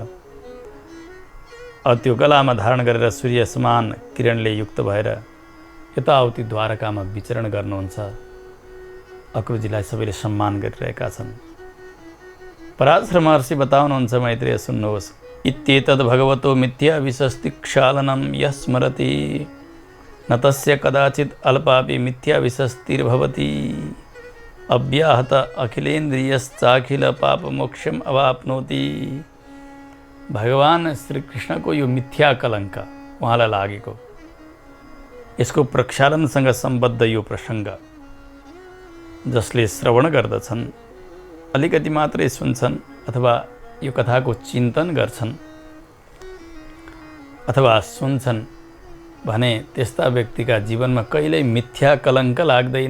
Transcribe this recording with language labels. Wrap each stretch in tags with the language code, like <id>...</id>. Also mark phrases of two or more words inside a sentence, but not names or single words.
<ne>अब त्यो गलामा धारण गरेर सूर्य समान किरणले युक्त भएर यताउति द्वारकामा विचरण गर्नुहुन्छ। अक्रुरजीलाई सबैले सम्मान गरिरहेका छन्। पराशर महर्षि बताउनुहुन्छ, मैत्रेय सुन्नुहोस्।</ne> <sa>इत्येतद् भगवतो मिथ्या विशस्ति क्षालनं यः स्मरति न तस्य कदाचित् अल्पापि मिथ्या विशस्तिर्भवति अव्याहत अखिलेन्द्रियश्चाखिल पाप मोक्षम अवाप्नोति।</sa> <ne>भगवान श्री कृष्णको यो मिथ्या कलङ्क उहाँलाई लागेको, यसको प्रक्षालनसँग सम्बद्ध यो प्रसङ्ग जसले श्रवण गर्दछन्, अलिकति मात्रै सुन्छन् अथवा यो कथाको चिन्तन गर्छन् अथवा सुन्छन् भने त्यस्ता व्यक्तिका जीवनमा कहिल्यै मिथ्या कलङ्क लाग्दैन।</ne>